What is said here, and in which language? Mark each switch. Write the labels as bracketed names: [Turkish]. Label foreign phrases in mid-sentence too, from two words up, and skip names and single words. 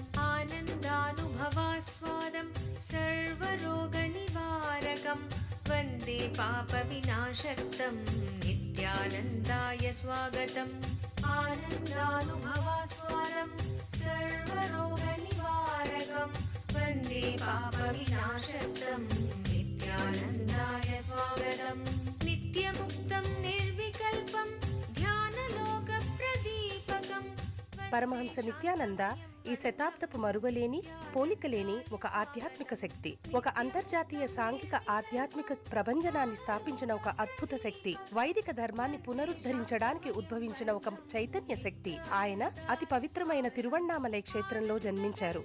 [Sanskrit] आनन्दानुभवास्वादं सर्वरोगनिवारकं वन्दे पापविनाशक्तं नित्यानन्दाय स्वागतम् आनन्दानुभवास्वादं सर्वरोगनिवारकं वन्दे पापविनाशक्तं नित्यानन्दाय स्वागतम् नित्यमुक्तं निर्विकल्पं ध्यानलोकप्रदीपकम् [Telugu] పరమహంస నిత్యానంద ఈ శతాబ్దపు మరువలేని పోలికలేని ఒక ఆధ్యాత్మిక శక్తి, ఒక అంతర్జాతీయ సాంఘిక ఆధ్యాత్మిక ప్రభంజనాన్ని స్థాపించిన ఒక అద్భుత శక్తి, వైదిక ధర్మాన్ని పునరుద్ధరించడానికి ఉద్భవించిన ఒక చైతన్య శక్తి. ఆయన అతి పవిత్రమైన తిరువణ్ణామలై క్షేత్రంలో జన్మించారు.